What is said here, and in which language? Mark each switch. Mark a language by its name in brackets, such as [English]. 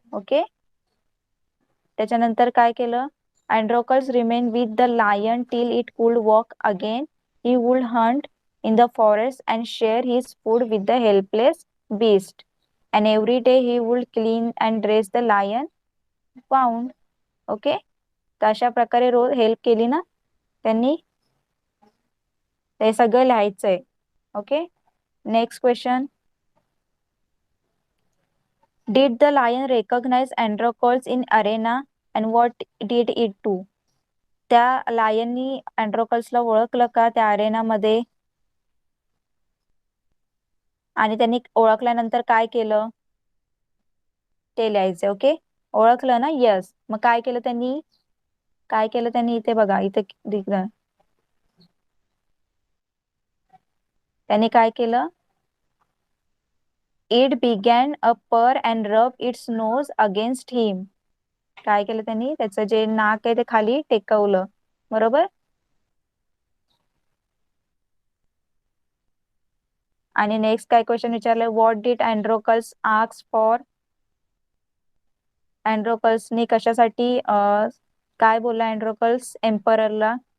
[Marathi] Okay. त्याच्यानंतर काय केलं? [English] Androcles remained with the lion till it could walk again. He would hunt in the forest and share his food with the helpless beast. And every day he would clean and dress the lion wound. Okay. [Marathi] तर अशा प्रकारे रोज help केली ना त्यांनी. हे सगळं लिहायचंय. Okay. Next question. [English] Did the lion recognize Androcles in arena and what did it do? [Marathi] त्या लायननी अँड्रोकल्सला ओळखलं का त्या अरेनामध्ये? आणि त्यांनी ओळखल्यानंतर काय केलं ते लिहायचं. ओके. ओळखलं ना? यस. मग काय केलं त्यांनी? काय केलं त्यांनी? इथे बघा, इथे दिसलं. त्यांनी काय केलं? [English] It began a purr and rubbed its nose against him. [Marathi] काय केलं त्यांनी? त्याचं जे नाक आहे ते खाली टेकवलं. बरोबर. आणि नेक्स्ट काय क्वेश्चन विचारलं? [English] What did Androcles ask for? [Marathi] अँड्रोकल्सनी कशासाठी काय बोलला अँड्रोकल्स एम्पररला?